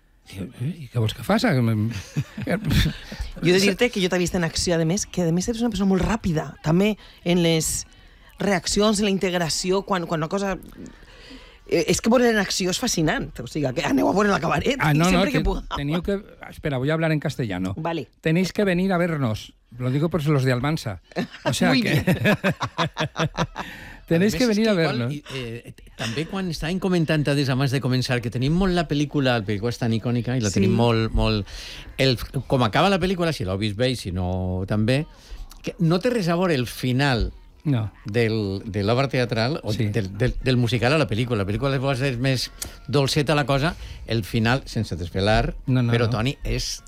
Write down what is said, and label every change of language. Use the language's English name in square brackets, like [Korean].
[Catalan] I què vols que faci? Jo he de dir-te que jo t'he vist en acció, a més ets una persona molt ràpida, també en les reaccions, en la integració, quan una cosa... És que veure en acció és fascinant. O sigui, que aneu a veure la cabaret. Ah, no, que teniu que... [Spanish] Espera, voy a hablar en castellano. Vale. Tenéis que venir a vernos. Lo digo por los de Almansa. O sea, muy que... Tenéis que venir a verlo. [Catalan] També quan estàvem comentant des de abans de començar que tenim molt la pel·lícula, la pel·lícula és tan icònica i la tenim molt... Com acaba la pel·lícula, si l'heu vist bé, si no també, que no té res a veure el final de l'obra teatral o del musical a la pel·lícula. La pel·lícula és més dolceta la cosa, el final, sense desvelar, però, Toni, és